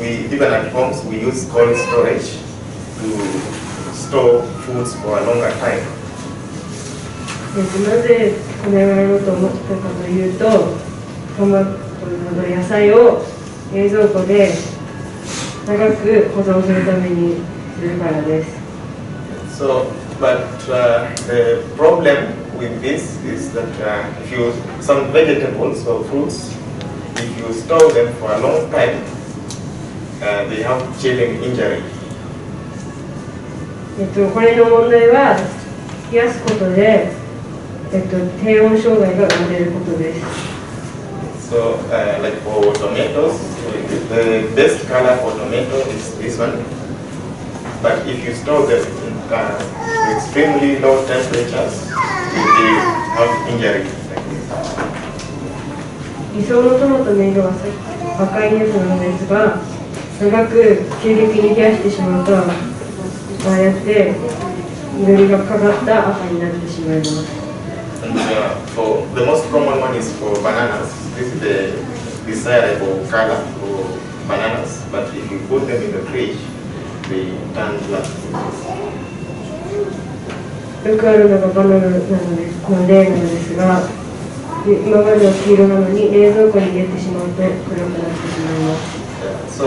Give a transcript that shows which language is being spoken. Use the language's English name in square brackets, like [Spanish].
[English] Even at homes, we use cold storage to store foods for a longer time. [Japanese] なぜこれをやろうと思ったかというと、トマトなど野菜を冷蔵庫で長く保存するためにするからです。 [English] But the problem with this is that some vegetables or fruits, if you store them for a long time, they have chilling injury. [Japanese] これの問題は冷やすことで、低温障害が生まれることです。 [English] So, like for tomatoes, the best color for tomato is this one. But if you store them in extremely low temperatures, they have injury. [Japanese] 理想のトマトの色は赤いやつなのですが、長く急激に冷やしてしまうと、ああやって緑がかかった赤になってしまいます。 [English] And for the most common one is for bananas. This is the desirable color for bananas. But if you put them in the fridge, they turn black. [Japanese] よくあるのがバナナなの例なのですが、今までは黄色なのに冷蔵庫に入れてしまうと黒くなってしまいます。